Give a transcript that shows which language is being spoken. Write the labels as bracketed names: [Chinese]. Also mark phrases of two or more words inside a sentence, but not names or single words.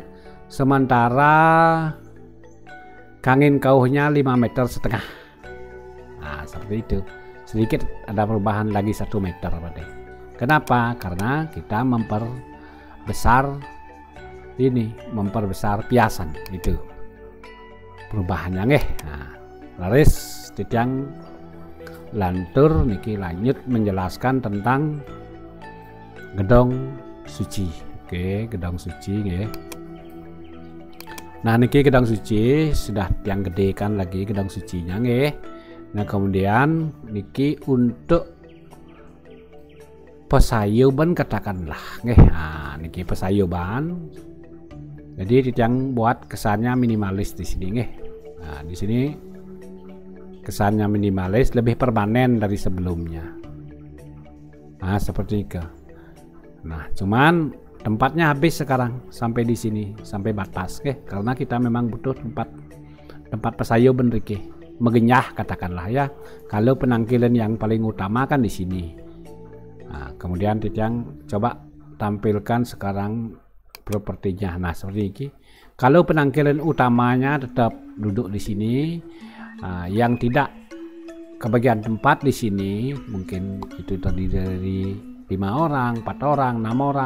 [Indonesian] Sementara [Balinese] kangin kauhnya [Indonesian] 5,5 meter. Nah, seperti itu. Sedikit ada perubahan lagi 1 meter Pak De. Kenapa? Karena kita memperbesar piasan itu perubahannya nggih. Nah, laris [Balinese] titiang lantur niki [Indonesian] lanjut menjelaskan tentang gedong suci. Oke, gedong suci nggih. Nah, niki gedong suci sudah tiang gedekan lagi gedong sucinya nggih. Nah, kemudian niki untuk pesayuban katakanlah nggih. Nah, niki pesayuban. Jadi yang buat kesannya minimalis di sini nggih. Nah, di sini kesannya minimalis, lebih permanen dari sebelumnya. Nah, seperti itu. Nah, cuman tempatnya habis sekarang sampai di sini, sampai batas nggih. Karena kita memang butuh tempat pesayuban niki. Megenyah katakanlah ya. Kalau penangkilan yang paling utama kan di sini. Nah, kemudian Titiang coba tampilkan sekarang propertinya. Nah, seperti ini. Kalau penangkilan utamanya tetap duduk di sini, yang tidak kebagian tempat di sini mungkin itu terdiri dari 5 orang, 4 orang, 6 orang.